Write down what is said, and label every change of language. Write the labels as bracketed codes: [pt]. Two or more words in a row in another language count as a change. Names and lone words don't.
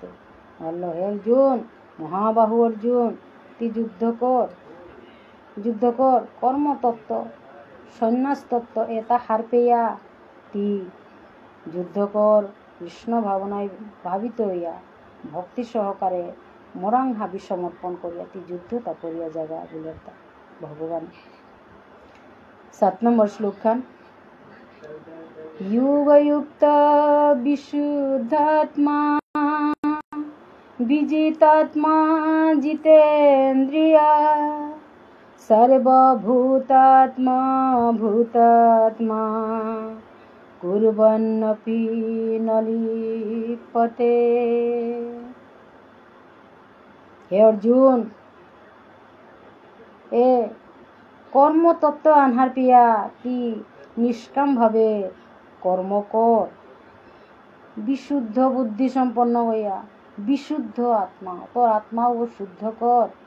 [bpy] বললো, হে অর্জুন, মহাবাহু অর্জুন, তি যুদ্ধ কর, কর্মতত্ত্ব, সন্ন্যাস তত্ত্ব এটা হার পেয়া তি যুদ্ধ কর, কৃষ্ণ ভাবনায় ভাবিত হইয়া ভক্তি সহকারে মোরাং হাবি সমর্পণ করিয়া তি যুদ্ধটা করিয়া জাগা বলে ভগবান। 7 নম্বর শ্লোক খান। [sa] युगयुक्त विशुद्धात्मा विजितात्मा जितेन्द्रिया सर्वभूतात्मा भूतात्मा कुर्वन्नपि न लिप्यते। हे अर्जुन, [bpy] এ কর্মতত্ত্ব আনহার পিয়া কি নিষ্কাম ভাবে কর্ম কর, বিশুদ্ধ বুদ্ধি সম্পন্ন হইয়া, বিশুদ্ধ আত্মা, তোর আত্মাও শুদ্ধ কর।